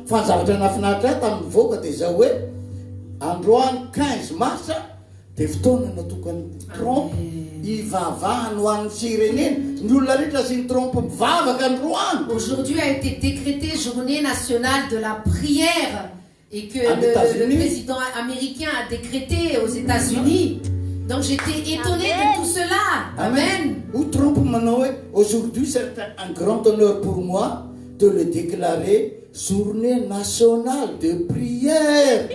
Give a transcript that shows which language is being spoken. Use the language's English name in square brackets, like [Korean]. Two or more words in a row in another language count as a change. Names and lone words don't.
[Malagasy] Fanzavatra nafinaritra tamin'ny voaka dia zao hoe androany 15 mars dia fotoana natokany trompe ivavahany ho an'ny firenena ny olona rehetra sy ny trompe mivavaka androany. [French] Aujourd'hui a été décrétée journée nationale de la prière et que le président américain a décrété aux États-Unis. Donc j'étais étonnée de tout cela. Amen. Aujourd'hui c'est un grand honneur pour moi de le déclarer journée nationale de prière.